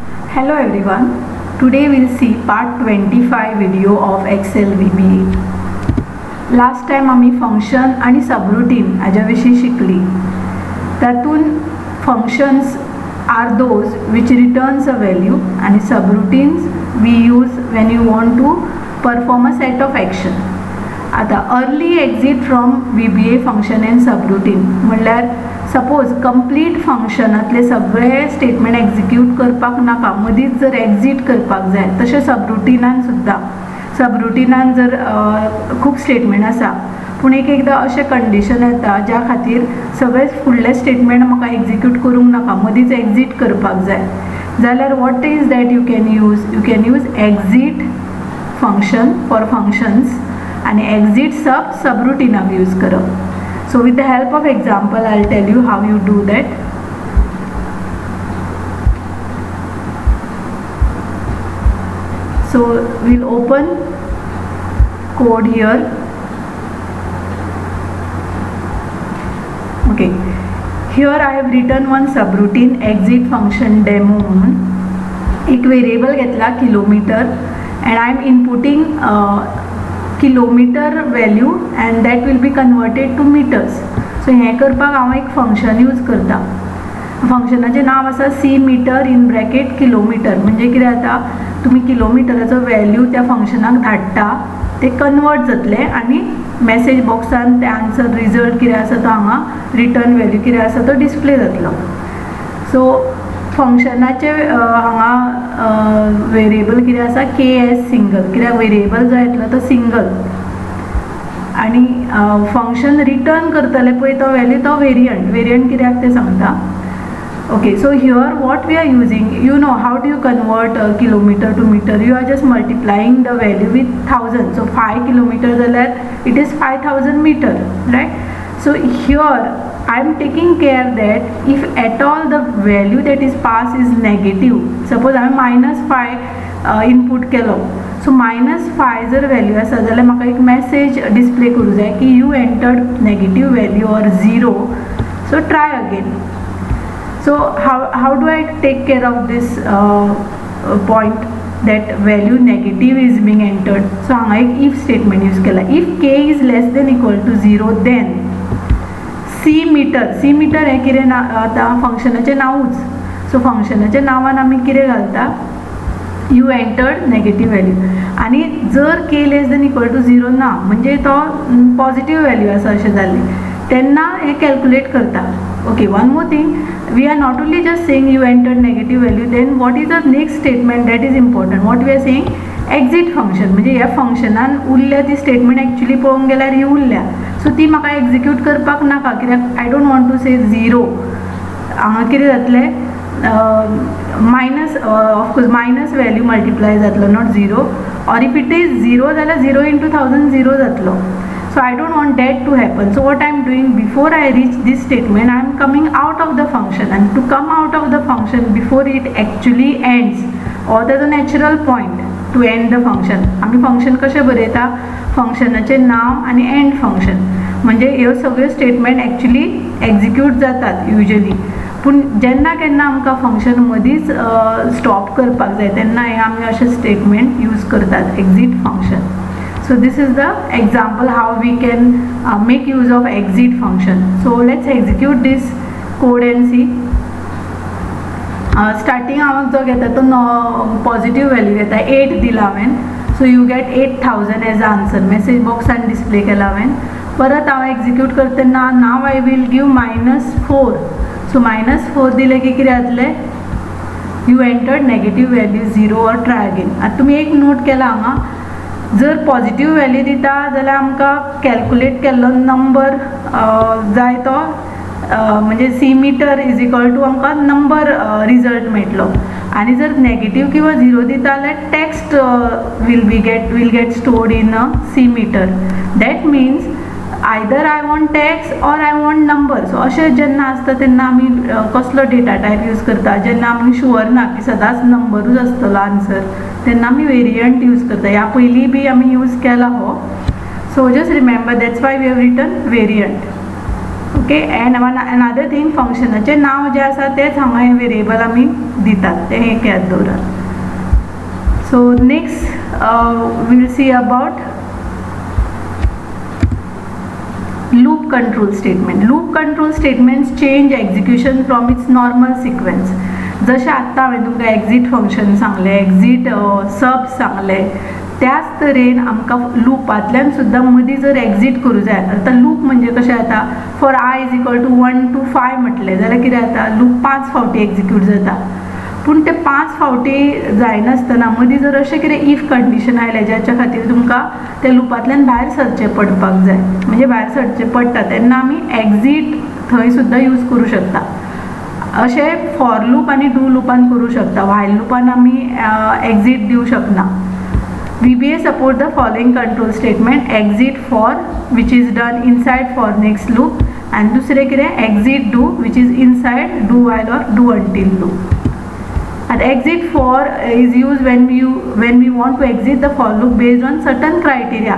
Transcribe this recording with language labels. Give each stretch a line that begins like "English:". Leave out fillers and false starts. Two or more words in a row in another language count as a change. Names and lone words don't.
English: Hello everyone. Today we'll see part 25 video of Excel VBA. Last time
Konkani: आम्ही फंक्शन आणि सबरूटीन याच्याविषयी शिकली.
English: त्यातून functions are those which returns a value आणि subroutines we use when you want to perform a set of action.
Konkani: आता
English: early exit from VBA function and subroutine
Konkani: म्हणल्यार
English: suppose complete
Konkani: फंक्शनातले सगळे
English: statement execute
Konkani: करपाक नाका, मदींच जर एक्झिट करपाक जाय. तशें सबरूटिनान सुद्दां, सबरूटिनान जर खूब स्टेटमेंट आसा पूण एकदां अशें कंडिशन येता ज्या खातीर सगळे फुडले स्टेटमेंट म्हाका एक्झिक्यूट करूंक नाका, मदींच एक्झिट करपाक जाय, जाल्यार
English: what is that you can use exit function for functions
Konkani: आणि एक्झिट सबरूटिनाक यूज करप.
English: So with the help of example, I'll tell you how you do that. So we'll open code here. Okay, here I have written one subroutine exit function demo म्हणून. एक variable घेतला kilometer and I am inputting kilometer value and that will be converted to meters.
Konkani: सो हें करपाक हांव एक फंक्शन यूज करता. फंक्शनाचें नांव आसा सी मीटर
English: in bracket kilometer.
Konkani: म्हणजे कितें जाता, तुमी किलोमिटराचो वॅल्यू त्या फंक्शनाक धाडटा, ते कन्वर्ट जातले आनी मॅसेज बॉक्सान ते
English: answer result
Konkani: कितें आसा तो हांगा
English: return value
Konkani: कितें आसा तो डिस्प्ले जातलो. सो फंक्शनाचे हांगा वेरिएबल कितें आसा KS सिंगल, कित्याक वेरिएबल जो येतलो तो सिंगल आनी
English: function return
Konkani: करतले पळय तो वॅल्यू तो वेरियंट कित्याक ते सांगता.
English: okay, so here what we are using, you know how do you convert kilometer to meter. you are just multiplying the value with 1000. so 5 kilometer जाल्यार it is 5000 meter, right. So here I am taking care that if at all the value that is passed is negative, suppose I am -5 input केलो, so -5
Konkani: जर वॅल्यू आसा जाल्यार म्हाका एक मॅसेज डिस्प्ले करूं जाय की
English: you entered negative value or 0, so try again. सो how do I take care of this point that value negative is being entered.
Konkani: So हांगा एक
English: if statement use
Konkani: केला.
English: if k is less than equal to 0 then सी मीटर
Konkani: हें कितें ना आतां फंक्शनाचें नांवूच. सो फंक्शनाच्या नांवान आमी कितें घालता,
English: you entered negative value.
Konkani: आनी जर k
English: less than equal to 0
Konkani: ना म्हणजे तो
English: positive value
Konkani: आसा अशें जाल्लें, तेन्ना हें कॅल्कुलेट करता.
English: okay, one more thing, we are not only just saying you entered negative value, then what is the next statement that is important. what we are saying exit function.
Konkani: म्हणजे ह्या फंक्शनान उरल्या ती
English: statement actually
Konkani: पळोवंक गेल्यार ही उरल्या, सो ती म्हाका एक्झिक्यूट करपाक नाका, कित्याक
English: I don't want to say 0.
Konkani: हांगा कितें जातलें,
English: of course minus value multiply
Konkani: जातलो,
English: not 0. or if it is 0 जाल्यार 0 into 1000 0 जातलो. So I don't want that to happen. So what I am doing, before I reach this statement, I am coming out of the function, and to come out of the function before it actually ends, or there's a natural point to end the function.
Konkani: आम्ही फंक्शन कशें बरयता, फंक्शनाचें नाव आनी
English: end function.
Konkani: म्हणजे ह्यो सगळ्यो
English: statement actually execute
Konkani: जातात युजली, पूण जेन्ना केन्ना आमकां फंक्शन मदींच स्टॉप करपाक जाय तेन्ना हे आमी अशें
English: statement use
Konkani: करतात,
English: exit function. So this is the example how we can make use of exit function. So let's execute this code and see.
Konkani: Starting हांव जो घेता तो
English: positive value
Konkani: घेता, 8 दिला हांवें.
English: so you get 8000 as answer.
Konkani: मेसेज बॉक्सान डिस्प्ले केला हांवें. परत हांव एक्झिक्यूट करता तेन्ना
English: now I will give -4. so -4
Konkani: दिले की कितें जातलें,
English: you entered negative value 0 or try again.
Konkani: आतां तुमी एक नोट केला हांगा, जर
English: positive value
Konkani: दिता जाल्यार आमकां कॅल्कुलेट केल्लो नंबर जाय तो, म्हणजे
English: C meter is equal to
Konkani: आमकां
English: number result
Konkani: मेळटलो. आनी जर नेगेटीव किंवा 0 दिता जाल्यार
English: text will get stored in a C meter. that means either I want text or I want number.
Konkani: सो अशें जेन्ना आसता तेन्ना आमी कसलो
English: data type use
Konkani: करता, जेन्ना आमी शुअर ना की सदांच नंबरूच आसतलो आन्सर, तेन्ना आमी
English: variant use
Konkani: करता. ह्या पयलीं बी आमी यूज केला हो.
English: so just remember, that's why we have written variant. ओके. and another thing,
Konkani: फंक्शनाचें नाव जें आसा तेंच हांगा हें वेरिएबल आमी दितात, तें एक याद दवरात.
English: so next we'll see about loop control statement. Loop control statements change execution from its normal sequence.
Konkani: जशें आत्तां हांवें तुमकां
English: exit function
Konkani: सांगलें,
English: exit sub
Konkani: सांगलें, त्याच तरेन आमकां लुपांतल्यान सुद्दां मदीं जर एक्झीट करूं जाय. आतां लूप म्हणजे कशें जाता,
English: for i is equal to 1 to 5
Konkani: म्हटलें जाल्यार कितें जाता, लूप 5 फावटी एक्झिक्यूट जाता. पूण ते 5 फावटी जायनासतना मदीं जर अशें कितें
English: if condition
Konkani: आयलें ज्याच्या खातीर तुमकां त्या लुपांतल्यान भायर सरचें पडपाक जाय, म्हणजे भायर सरचें पडटा, तेन्ना आमी एक्झीट थंय सुद्दां यूज करूं शकता. अशें
English: for loop
Konkani: आनी डू लुपान करूं शकता. व्हायल लुपान आमी एक्झीट दिवं शकना.
English: VBA support the following control statement: exit for, which is done inside for next loop, and
Konkani: दूसरे कितें
English: exit do, which is inside do while or do until loop. And exit for is used when we want to exit the for loop based on certain criteria.